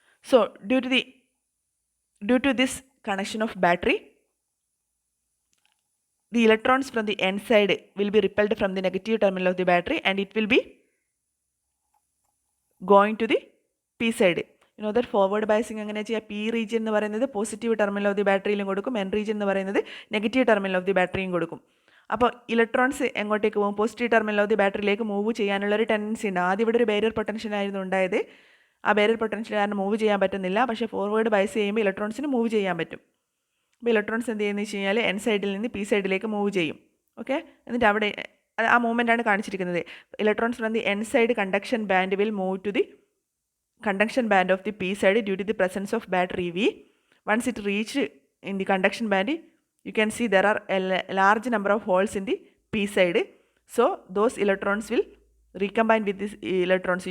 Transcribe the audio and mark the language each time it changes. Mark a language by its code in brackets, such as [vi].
[en] So due to this connection of battery, the electrons from the n side will be repelled from the negative terminal of the battery and it will be going to the p side. You know that forward biasing [ml] അങ്ങനെ ചെയ്യാം. p region എന്ന് പറയുന്നത് positive terminal of the ബാറ്ററിയിലും കൊടുക്കും, n region എന്ന് പറയുന്നത് negative terminal of the ബാറ്ററിയും കൊടുക്കും. അപ്പോൾ electrons എങ്ങോട്ടേക്ക് പോകും, positive terminal of the ബാറ്ററിയിലേക്ക് move ചെയ്യാനുള്ളൊരു ടെൻഡൻസി ഉണ്ട്. ആദ്യം ഇവിടെ ഒരു ബാരിയർ പൊട്ടൻഷ്യൽ ആയിരുന്നു ഉണ്ടായത്. ആ ബാരിയർ പൊട്ടൻഷ്യൽ കാരണം മൂവ് ചെയ്യാൻ പറ്റുന്നില്ല. പക്ഷേ ഫോർവേഡ് ബയസ് ചെയ്യുമ്പോൾ ഇലക്ട്രോൺസിന് മൂവ് ചെയ്യാൻ പറ്റും. അപ്പോൾ ഇലക്ട്രോൺസ് എന്ത് ചെയ്യുന്നത് വെച്ച് കഴിഞ്ഞാൽ എൻ സൈഡിൽ നിന്ന് പി സൈഡിലേക്ക് മൂവ് ചെയ്യും. ഓക്കെ, എന്നിട്ട് അവിടെ ആ മൂവ്മെൻ്റാണ് കാണിച്ചിരിക്കുന്നത്. Electrons from the N side conduction band will move to the [en] conduction band of the p side due to the presence of battery V. Once it reached in the conduction band, you can see there are a large number of holes in the p side. So those electrons will recombine with these electrons.